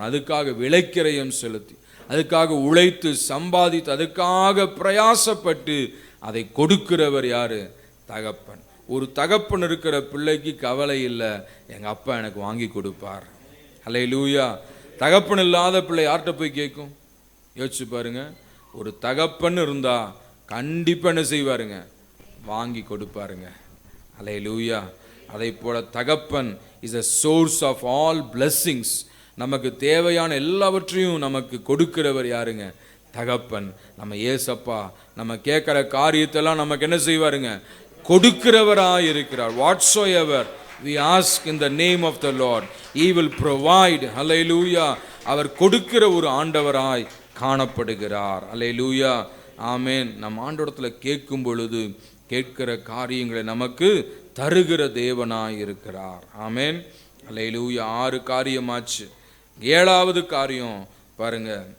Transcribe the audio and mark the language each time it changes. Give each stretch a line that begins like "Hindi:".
Tamil: அதுக்காக விலைக்கிரயம் செலுத்தி, அதுக்காக உழைத்து சம்பாதித்து, அதுக்காக பிரயாசப்பட்டு அதை கொடுக்கிறவர் யாரு? தகப்பன். ஒரு தகப்பன் இருக்கிற பிள்ளைக்கு கவலை இல்லை, எங்கள் அப்பா எனக்கு வாங்கி கொடுப்பார். அல்லேலூயா. தகப்பன் இல்லாத பிள்ளை யார்கிட்ட போய் கேட்கும்? யோசிச்சு பாருங்க. ஒரு தகப்பன் இருந்தா கண்டிப்பாக என்ன செய்வாருங்க? வாங்கி கொடுப்பாருங்க. அல்லேலூயா.
English: அதை போல தகப்பன் is a source of all blessings.
Tamil: நமக்கு தேவையான எல்லாவற்றையும் நமக்கு கொடுக்கிறவர் யாருங்க? தகப்பன். நம்ம ஏசப்பா நம்ம கேட்குற காரியத்தெல்லாம் நமக்கு என்ன செய்வாருங்க? கொடுக்கிறவராய் இருக்கிறார்.
English: whatsoever we ask in the name of the Lord, he will provide. hallelujah.
Tamil: அவர் கொடுக்கிற ஒரு ஆண்டவராய் காணப்படுகிறார். hallelujah. ஆமென். நம் ஆண்டவரத்துல கேட்கும் பொழுது கேட்கிற காரியங்களை நமக்கு தருகிற தேவனாய் இருக்கிறார். ஆமென். அல்லேலூயா. 6 காரியமாச்சு. 7வது காரியம் பாருங்க.